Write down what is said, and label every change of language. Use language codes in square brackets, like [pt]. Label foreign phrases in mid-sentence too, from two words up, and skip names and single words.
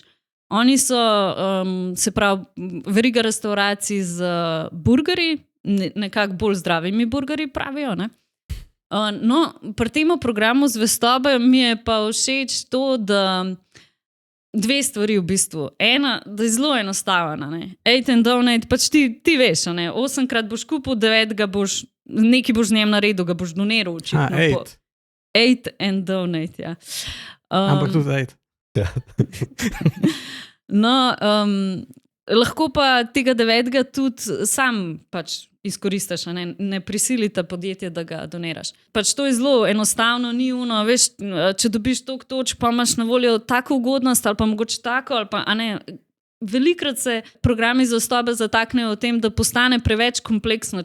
[sl] Oni so, se pravi, veriga restauracij z burgerji, nekako bolj zdravimi burgerji pravijo, ne. No, pri tem programu zvestobe mi je pa všeč to, da dve stvari v bistvu. Ena, da je zelo enostavna, ne. Eat and Donate, pač ti veš, ne, 8-krat boš kupil, 9 boš, nekaj boš z njem naredil, ga boš doniral očitno. Eat and Donate, ja. Ampak tudi eat. No, lahko pa tega 9 tudi sam pač izkoristiš, ne prisilita podjetje, da ga doniraš. Pač to je zelo enostavno, ni ono, veš, če dobiš toliko točk, pa imaš na voljo tako ugodnost ali pa mogoče tako, ali pa, velikokrat se programi zvestobe zataknejo o tem, da postane preveč kompleksno.